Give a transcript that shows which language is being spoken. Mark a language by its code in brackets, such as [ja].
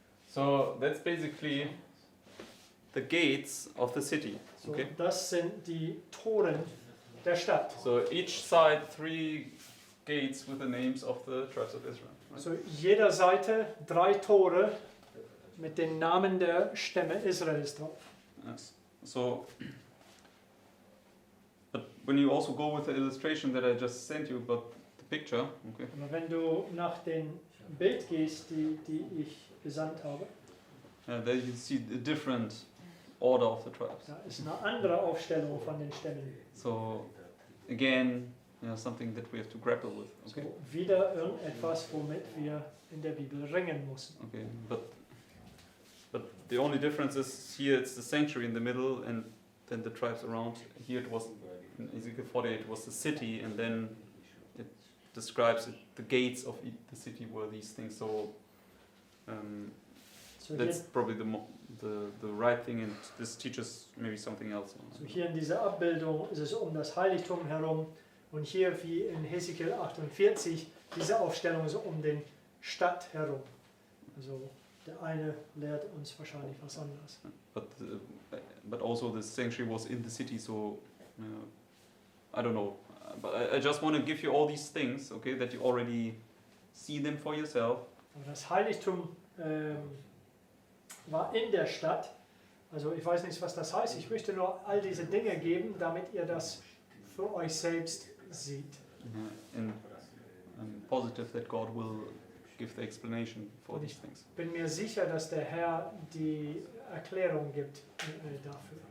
[en] So that's basically the gates of the city. So, Okay. [de] das sind die Toren der Stadt. [en] So each side 3 gates with the names of the tribes of Israel. Right? [de] Also jeder Seite 3 Tore mit den Namen der Stämme Israels drauf. [en] Yes. So, but when you also go with the illustration that I just sent you about the picture, okay, [de] Aber wenn du nach dem Bild gehst, die ich gesandt habe, [en] there you see a different order of the tribes. [de] da ist eine andere Aufstellung von den Stämmen. [en] So, again, something that we have to grapple with. Okay. [de] So, wieder irgendetwas, womit wir in der Bibel ringen müssen. [en] Okay, but the only difference is here it's the sanctuary in the middle, and then the tribes around. Here it was in Ezekiel 48 it was the city, and then it describes it, the gates of the city were these things. So So that's [de] hier, [en] probably the right thing, and this teaches maybe something else. [de] so hier in dieser Abbildung ist es um das Heiligtum herum und hier wie in Hesekiel 48 diese Aufstellung ist um den Stadt herum. Also der eine lehrt uns wahrscheinlich was anderes. [en] But also the sanctuary was in the city, so I don't know. But I just want to give you all these things, okay, that you already see them for yourself. [de] Aber das Heiligtum war in der Stadt. Also ich weiß nicht, was das heißt. Ich möchte nur all diese Dinge geben, damit ihr das für euch selbst seht. [en] And I'm positive that God will give the explanation for these things. [de] Bin mir sicher, dass der Herr die Erklärung gibt dafür.